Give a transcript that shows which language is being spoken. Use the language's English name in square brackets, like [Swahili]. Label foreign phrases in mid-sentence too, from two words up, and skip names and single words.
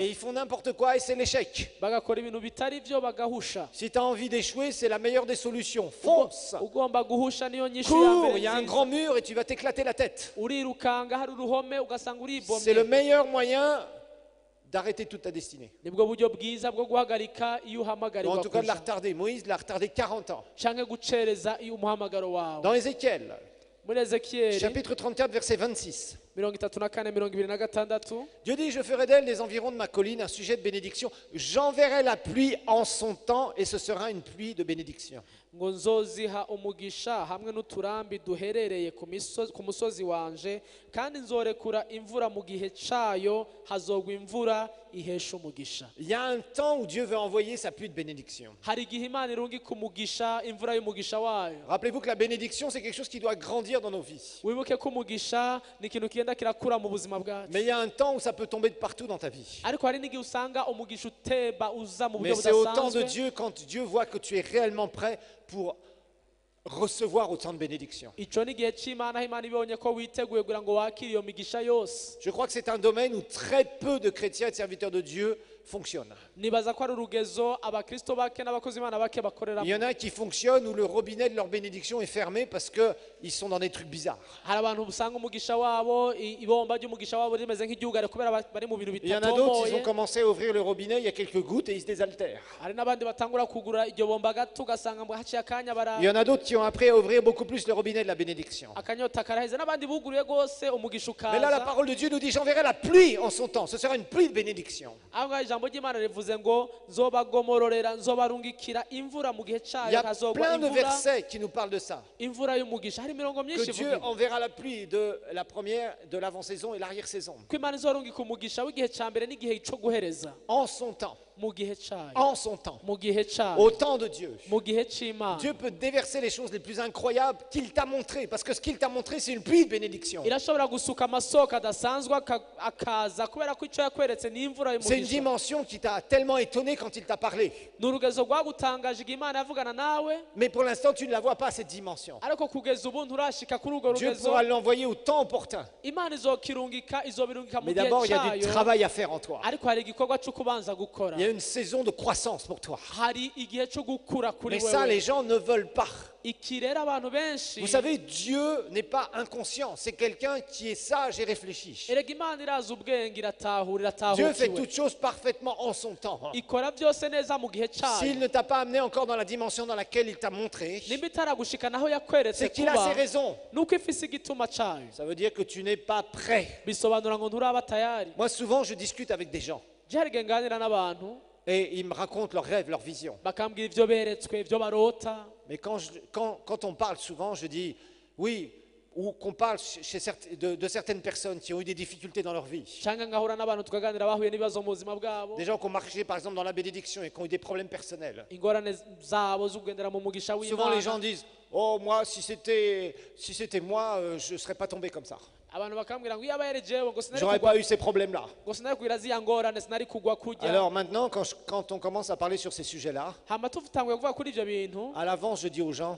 [French] Et ils font n'importe quoi et c'est l'échec. [Rundi] bagakora ibintu bitari byo bagahusha. [French] Si tu as envie d'échouer, c'est la meilleure des solutions. Fonce. [Rundi] Ugomba guhusha niyo nyishu ya [French] Cours, [Rundi] mbere [French] il y a un [Rundi] nziza. [French] grand mur et tu vas t'éclater la tête. [Rundi] Urirukanga hari uruhome ugasanga [French] C'est le [Rundi] uribomye. [French] meilleur moyen d'arrêter toute ta destinée. [Rundi] Nibwo buryo bwiza bwo guhagarika iyo [French] Ou en [Rundi] uhamagarirwa [French] tout cas de la [Rundi] kuja, [French] retarder. Moïse l'a retardé 40 ans. [Rundi] canke gucereza iyo umuhamagaro wawe. [French] Dans Ézéchiel, [Rundi] Muri Ezekiyeli [French] chapitre 34, verset 26. 34, 26. Dieu dit, je ferai d'elle les environs de ma colline un sujet de bénédiction. J'enverrai la pluie en son temps et ce sera une pluie de bénédiction. [Rundi] ngo nzoziha umugisha hamwe n'uturambi duherereye ku musozi wanje, kandi nzorekura imvura mu gihe cayo, hazogwa imvura ihesha umugisha. [French] Il y a un temps où Dieu veut envoyer sa pluie de bénédiction. [Rundi] Hari igihe Imana irungika umugisha, imvura y'umugisha wayo. [French] Rappelez-vous que la bénédiction, c'est quelque chose qui doit grandir dans nos vies. [Rundi] Wibuke ko umugisha ni ikintu kigenda kirakura mu buzima bwacu, [French] Mais il y a un temps où ça peut tomber de partout dans ta vie. [Rundi] ariko hari n'igihe usanga umugisha utemba uza mu [French] Mais [Rundi] buryo [French] c'est au temps de [Rundi] budasanzwe. [French] Dieu, quand Dieu voit que tu es réellement prêt pour recevoir autant de bénédictions. [Rundi] Ico ni igihe c'Imana, aho Imana ibonye ko witeguye kugira ngo wakire iyo migisha yose. [French] Je crois que c'est un domaine où très peu de chrétiens et de serviteurs de Dieu fonctionnent. [Rundi] Nibaza ko ari urugezo abakristo bake n'abakozi Imana bake bakoreramo. [French] Il y en a qui fonctionnent où le robinet de leur bénédiction est fermé parce qu'ils sont dans des trucs bizarres. [Rundi] Hari abantu usanga umugisha wabo, ibomba ry'umugisha wabo rimeze nk'iryugare kubera bari mu bintu [French] Il y en a d'autres, ils ont [Rundi] bitatomoye. [French] commencé à ouvrir le robinet, il y a quelques gouttes et ils se désaltèrent. [Rundi] Hari n'abandi batangura kugura iryo bomba gato ugasanga ngo haciye akanya [French] Il y en a d'autres qui ont appris à ouvrir beaucoup plus le robinet de la bénédiction. [Rundi] akanyota karaheze, n'abandi buguruye rwose umugisha [French] Mais là, la [Rundi] ukaza. [French] parole de Dieu nous dit, j'enverrai la pluie en son temps. Ce sera une pluie de bénédiction. [Rundi] aho ngaho ijambo ry'Imana rivuze ngo nzobagomororera, nzobarungikira imvura mu gihe [French] Il y [Rundi] cayo, [French] a [Rundi] hazogwa [French] plein de [Rundi] imvura, [French] versets qui nous parlent de ça. [Rundi] imvura y'umugisha. Hari imirongo [French] Que [Rundi] myinshi [French] Dieu [Rundi] ivuga ibi. [French] enverra la pluie de la première, de l'avant-saison et l'arrière-saison. [Rundi] ko Imana izorungika umugisha w'igihe ca mbere n'igihe co guhereza, [French] En son temps. [Rundi] mu gihe cayo, [French] En son temps. [Rundi] mu gihe cayo, [French] Au temps de Dieu. [Rundi] mu gihe c'Imana. [French] Dieu peut déverser les choses les plus incroyables qu'il t'a montrées. Parce que ce qu'il t'a montré, c'est une pluie de bénédiction. [Rundi] irashobora gusuka amasoko adasanzwe akaza kubera ko icyo yakweretse ni imvura [French] C'est une [Rundi] y'umugisha. [French] dimension qui t'a tellement étonné quand il t'a parlé. [Rundi] Ni urugezo rwagutangaje igihe Imana yavugana nawe, [French] Mais pour l'instant, tu ne la vois pas, cette dimension. [Rundi] ariko kugeza ubu nturashika kuri urwo [French] Dieu [Rundi] rugezo. [French] pourra l'envoyer au temps opportun. [Rundi] Imana izokirungika, izobirungika mu [French] Mais [Rundi] gihe [French] d'abord, il y a du [Rundi] cayo, [French] travail à faire en toi. [Rundi] ariko hari igikorwa cyo kubanza gukora. [French] Il y a une saison de croissance pour toi. [Rundi] Hari igihe cyo gukura kuri [French] Mais ça, les [Rundi] wewe. [French] gens ne veulent pas. [Rundi] Iki rero abantu benshi, [French] Vous savez, Dieu n'est pas inconscient. C'est quelqu'un qui est sage et réfléchi. [Rundi] erega Imana irazi ubwenge, iratahura, [French] Dieu fait [Rundi] iratahukiwe, [French] toutes choses parfaitement en son temps. [Rundi] ikora byose neza mu gihe cayo. [French] S'il ne t'a pas amené encore dans la dimension dans laquelle il t'a montré, [Rundi] nimba itaragushikana aho yakweretse [French] c'est qu'il a [Rundi] kuba, [French] ses raisons. [Rundi] nuko ifise igituma cayo. [French] Ça veut dire que tu n'es pas prêt. [Rundi] Bisobanura ngo nturaba tayari. [French] Moi, souvent, je discute avec des gens [Rundi] Je hari igihe nganira n'abantu [French] et ils me racontent leurs rêves, leurs visions. [Rundi] bakambwira ibyo beretswe, ibyo barota. [French] Mais quand on parle souvent, je dis, oui, ou qu'on parle de certaines personnes qui ont eu des difficultés dans leur vie. [Rundi] cyangwa ngahura n'abantu tukaganira bahuye n'ibibazo mu buzima bwabo, [French] Des gens qui ont marché par exemple dans la bénédiction et qui ont eu des problèmes personnels. [Rundi] ingorane zabo zo kugendera mu mugisha [French] Souvent les gens [Rundi] w'Imana. [French] disent, oh moi si c'était moi je ne serais pas tombé comme ça. [Rundi] Abantu bakambwira ngo iyo aba yari jewe ngo sinari [French] J'aurais [Rundi] kugwa, [French] pas eu ces problèmes-là. [Rundi] ngo sinari kugira ziya ngorane, sinari kugwa kujya. [French] Alors maintenant quand on commence à parler sur ces sujets-là, [Rundi] Hama tutanguye kuvuga kuri ibyo bintu, [French] à l'avance je dis aux gens,